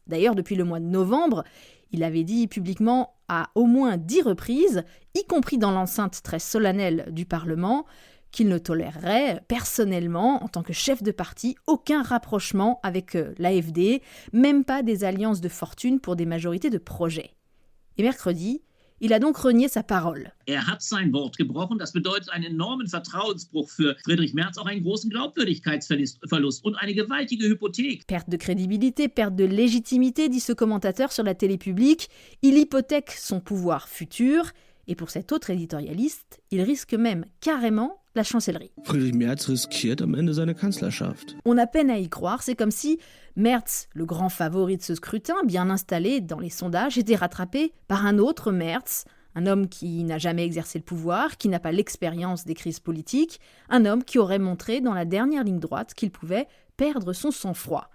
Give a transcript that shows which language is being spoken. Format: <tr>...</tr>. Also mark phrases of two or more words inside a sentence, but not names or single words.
<fr>D'ailleurs, depuis le mois de novembre, il avait dit publiquement à au moins 10 reprises, y compris dans l'enceinte très solennelle du Parlement, qu'il ne tolérerait personnellement, en tant que chef de parti, aucun rapprochement avec l'AfD, même pas des alliances de fortune pour des majorités de projets. Et mercredi, il a donc renié sa parole.</fr> <de>Hat sein Wort gebrochen. Das bedeutet einen enormen Vertrauensbruch für Friedrich Merz, auch einen großen Glaubwürdigkeitsverlust und eine gewaltige Hypothek.</de> <fr>Perte de crédibilité, perte de légitimité, dit ce commentateur sur la télé publique. Il hypothèque son pouvoir futur. Et pour cet autre éditorialiste, il risque même carrément la chancellerie.</fr> <de>Friedrich Merz riskiert am Ende seine Kanzlerschaft.</de> <fr>On a peine à y croire, c'est comme si Merz, le grand favori de ce scrutin, bien installé dans les sondages, était rattrapé par un autre Merz, un homme qui n'a jamais exercé le pouvoir, qui n'a pas l'expérience des crises politiques, un homme qui aurait montré dans la dernière ligne droite qu'il pouvait perdre son sang-froid.</fr>